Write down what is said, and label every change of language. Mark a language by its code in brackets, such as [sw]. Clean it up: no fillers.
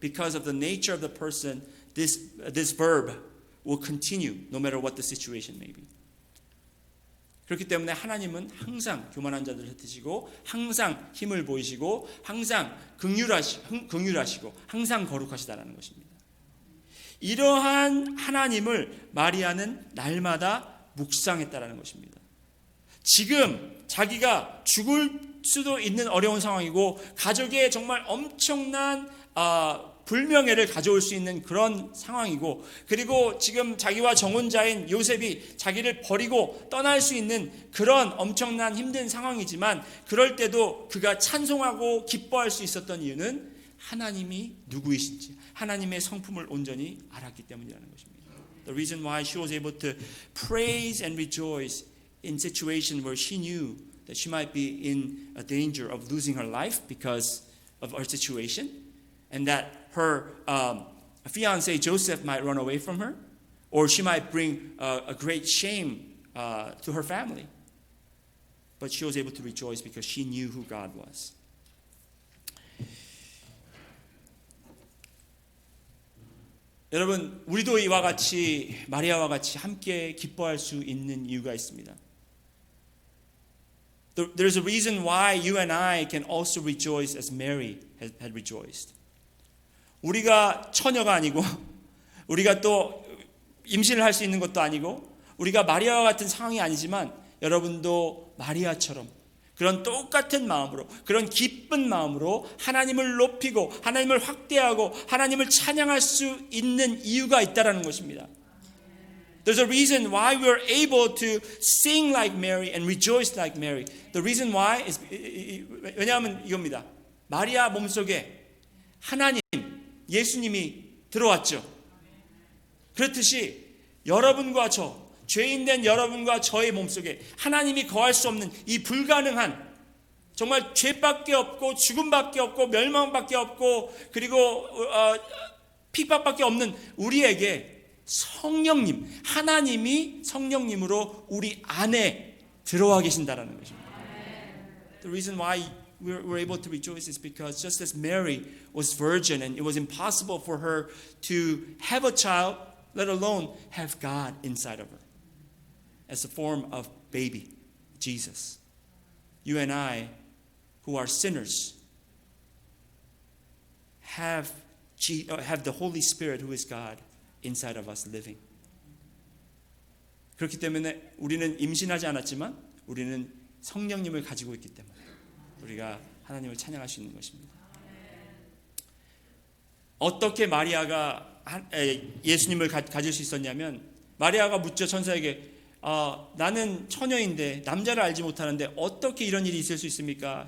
[en] Because of the nature of the person, this verb will continue no matter what the situation may be. [ko] 그렇기 때문에 하나님은 항상 교만한 자들을 흩으시고, 항상 힘을 보이시고, 항상 긍휼하시고, 항상 거룩하시다라는 것입니다. 이러한 하나님을 마리아는 날마다 묵상했다라는 것입니다. 지금 자기가 죽을 수도 있는 어려운 상황이고, 가족에 정말 엄청난 불명예를 가져올 수 있는 그런 상황이고, 그리고 지금 자기와 정혼자인 요셉이 자기를 버리고 떠날 수 있는 그런 엄청난 힘든 상황이지만, 그럴 때도 그가 찬송하고 기뻐할 수 있었던 이유는 하나님이 누구이신지, 하나님의 성품을 온전히 알았기 때문이라는 것입니다. [en] The reason why she was able to praise and rejoice in situation where she knew that she might be in a danger of losing her life because of her situation, and that her fiancé Joseph might run away from her, or she might bring a great shame to her family. But she was able to rejoice because she knew who God was. [ko] 여러분, 우리도 이와 같이 마리아와 같이 함께 기뻐할 수 있는 이유가 있습니다. [en] There's a reason why you and I can also rejoice as Mary had rejoiced. [ko] 우리가 처녀가 아니고 우리가 또 임신을 할 수 있는 것도 아니고 우리가 마리아와 같은 상황이 아니지만 여러분도 마리아처럼 그런 똑같은 마음으로 그런 기쁜 마음으로 하나님을 높이고 하나님을 확대하고 하나님을 찬양할 수 있는 이유가 있다라는 것입니다. [en] There's a reason why we're able to sing like Mary and rejoice like Mary. The reason why is [ko] 왜냐하면 이겁니다. 마리아 몸속에 하나님, 예수님이 들어왔죠. 그렇듯이 여러분과 저, 죄인된 여러분과 저의 몸속에 하나님이 거할 수 없는 이 불가능한 정말 죄밖에 없고 죽음밖에 없고 멸망밖에 없고 그리고 핍박밖에 없는 우리에게 성령님, 하나님이 성령님으로 우리 안에 들어와 계신다라는 것입니다. [en] The reason why we're able to rejoice is because just as Mary was virgin and it was impossible for her to have a child, let alone have God inside of her as a form of baby, Jesus. You and I, who are sinners, have the Holy Spirit who is God inside of us living. [ko] 그렇기 때문에 우리는 임신하지 않았지만 우리는 성령님을 가지고 있기 때문에 우리가 하나님을 찬양할 수 있는 것입니다. 어떻게 마리아가 예수님을 가질 수 있었냐면 마리아가 묻죠 천사에게 나는 처녀인데 남자를 알지 못하는데 어떻게 이런 일이 있을 수 있습니까?